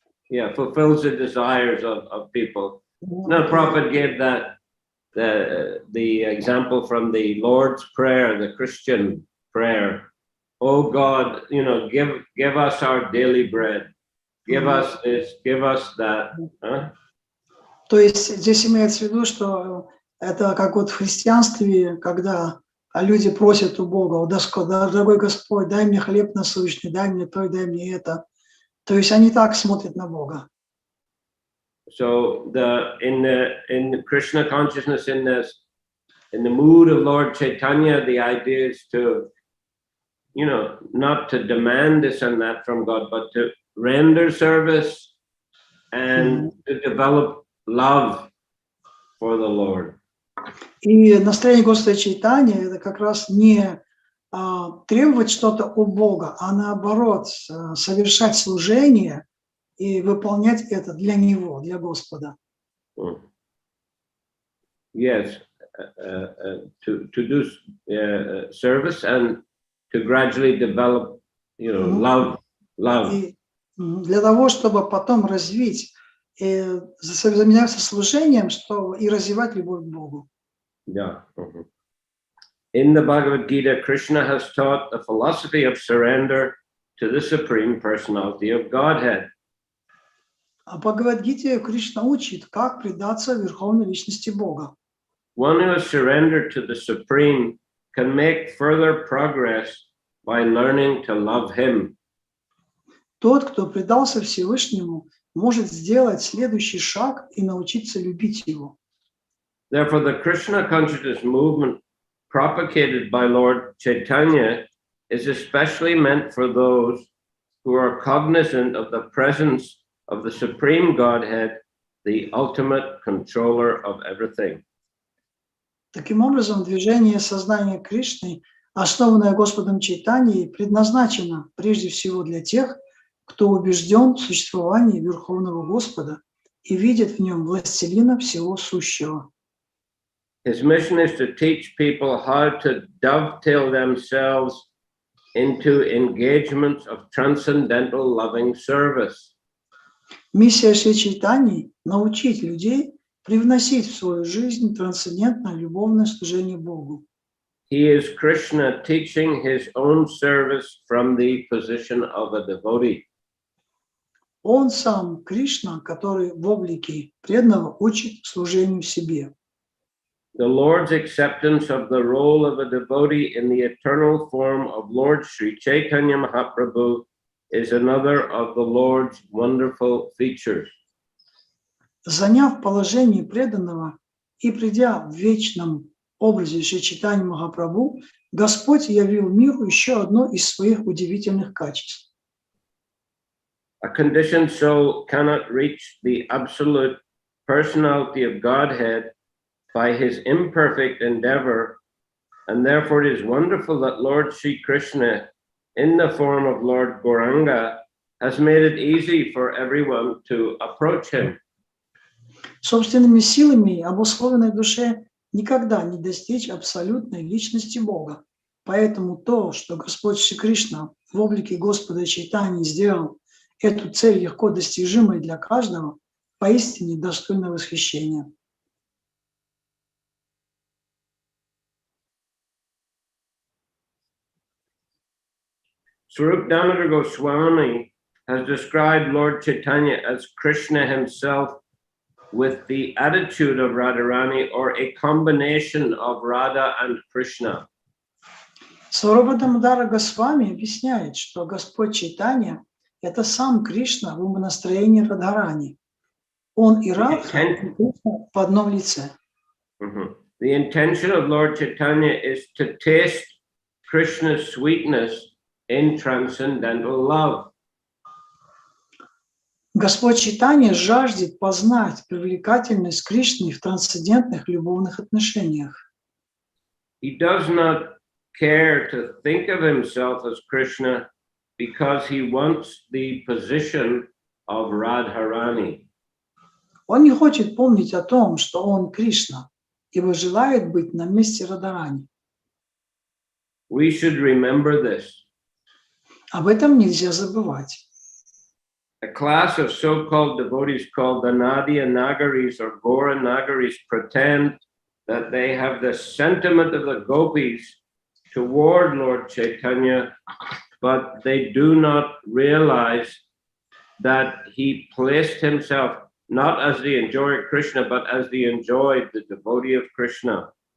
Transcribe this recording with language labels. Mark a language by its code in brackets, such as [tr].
[en] Yeah, fulfills the desires of people. Now, Prabhupada gave that the example from the Lord's Prayer, the Christian prayer. Oh God, give us our daily bread. Give us this, give us that. Huh? [ru] То есть здесь имеется в виду, что это как вот в христианстве, когда люди просят у Бога: дорогой Господь, дай мне хлеб насущный, дай мне то и дай мне это. То есть они так смотрят на Бога. [en] So in Krishna consciousness, in the mood of Lord Chaitanya, the idea is to, not to demand this and that from God, but to render service and to develop love for the Lord. [ru] И настроение Господа Чайтаньи — это как раз не требовать что-то у Бога, а наоборот совершать служение и выполнять это для Него, для Господа. [en] Yes, to do service and to gradually develop, love. [ru] И для того, чтобы потом развить и заниматься служением, и развивать любовь к Богу. Yeah. [en] In the Bhagavad Gita, Krishna has taught the philosophy of surrender to the Supreme Personality of Godhead. [ru] А в Бхагавад-гите Кришна учит, как предаться Верховной Личности Бога. [en] One who has surrendered to the Supreme can make further progress by learning to love Him. [ru] Тот, кто предался Всевышнему, может сделать следующий шаг и научиться любить Его. [en] Therefore, the Krishna consciousness movement propagated by Lord Chaitanya is especially meant for those who are cognizant of the presence of the Supreme Godhead, the ultimate controller of everything. [ru] Таким образом, движение сознания Кришны, основанное Господом Чайтаньей, предназначено прежде всего для тех, кто убежден в существовании Верховного Господа и видит в нем властелина всего сущего. [en] His mission is to teach people how to dovetail themselves into engagements of transcendental loving service. [ru] Миссия Шри Чайтаньи — научить людей привносить в свою жизнь трансцендентное любовное служение Богу. [en] He is Krishna teaching his own service from the position of a devotee. [ru] Он сам Кришна, который в облике преданного учит служению себе. [en] The Lord's acceptance of the role of a devotee in the eternal form of Lord Sri Chaitanya Mahaprabhu is another of the Lord's wonderful features. [ru] Заняв положение преданного и придя в вечном образе Шри Чайтаньи Махапрабху, Господь явил миру еще одно из своих удивительных качеств. [en] A conditioned soul cannot reach the absolute personality of Godhead by his imperfect endeavor, and therefore it is wonderful that Lord Sri Krishna, in the form of Lord Gauranga, has made it easy for everyone to approach him. [ru] Собственными силами обусловленной душе никогда не достичь абсолютной личности Бога. Поэтому то, что Господь Шри Кришна в облике Господа Чайтаньи сделал эту цель легко достижимой для каждого, поистине достойно восхищения. [en] Swarup Damodar Goswami has described Lord Chaitanya as Krishna himself with the attitude of Radharani, or a combination of Radha and Krishna. [ru] Сварупа Дамодара Госвами объясняет, что Господь Чайтанья — это сам Кришна в умонастроении Радхарани. Он и Радха в одном лице. [en] The intention of Lord Chaitanya is to taste Krishna's sweetness in transcendental love. [ru] Господь Чайтанья жаждет познать привлекательность Кришны в трансцендентных любовных отношениях. [en] He does not care to think of himself as Krishna because he wants the position of Radharani. [ru] Он не хочет помнить о том, что он Кришна, ибо желает быть на месте Радарани. [en] We should remember this. [ru] Об этом нельзя забывать. [en] A class of so-called devotees called the Nadia Nagaris or Gora Nagaris pretend that they have the sentiment of the gopis toward Lord Chaitanya, but they do not realize that he placed himself not as the enjoyer of Krishna, but as the enjoyed, the devotee of Krishna.